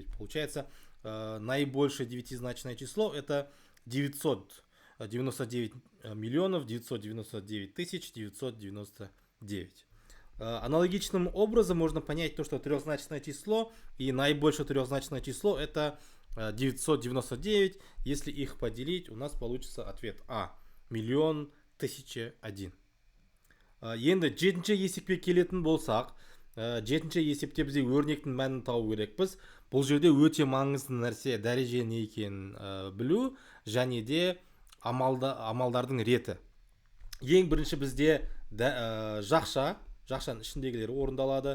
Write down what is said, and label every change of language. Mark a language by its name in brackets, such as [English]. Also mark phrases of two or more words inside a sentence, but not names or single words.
[Russian] Получается, наибольшее девятизначное число это 999 миллионов 999 тысяч 999. Аналогичным образом можно понять то, что трехзначное число и наибольшее трехзначное число это 999. Если их поделить, у нас получится ответ А. 1,1001. [Kazakh] Енді жетінші есепке келетін болсақ, жетінші есепте бізге өрнектің мәнін табу керекпіз. Бұл жерде өте маңызды нәрсе дәреже не екенін білу және де амалдардың реті. Ең бірінші бізде жақшаның ішіндегілер орындалады.